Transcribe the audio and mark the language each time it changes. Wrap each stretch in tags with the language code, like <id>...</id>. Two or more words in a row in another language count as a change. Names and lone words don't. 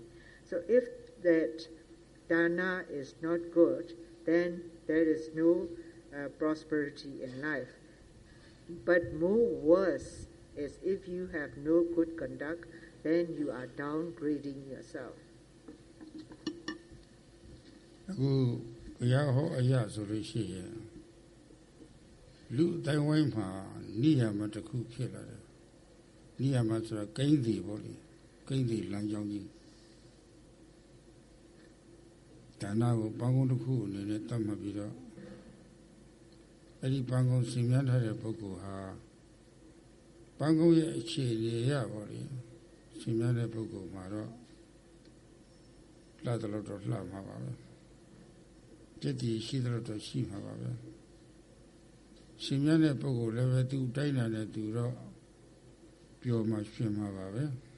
<en>So if that dana is not good, then there is no prosperity in life. But more worse is if you have no good conduct, then you are downgrading yourself.</en> <my>လူတိုင်းဝိုင်းမှာနိယာမတစ်ခုဖြစ်လာတယ်။နိယာမဆိုတာကိန်းစီပေါ့လေ။ကိန်းစီလမ်းကြောင်းကြီး ။ဒါနကိုပန်းကုန်းတစ်ခုအနေနဲ့တတ်မှတ်ပြီးတော့အဲ့ဒီပန်းကုန်းရှင်မြတ်ထားတဲ့ပုဂ္ဂိုလ်ဟာပန်းကုန်းရဲ့အခြေအနေရပေါ့လေ။ရှင်မြတ်တဲ့ပုဂ္ဂိုလ်မှာတော့လှတယ်လို့တော့လှမှာပါပဲ။จิตတိရှိတယ်လို့တော့ရှိမှာပါပဲ။ ရှင်မြတ်တဲ့ပုဂ္ဂိုလ်လည်းပဲသူတိုင်းလာတဲ့သူတော့ပျော်မှရှင်မှာပါပဲ</my>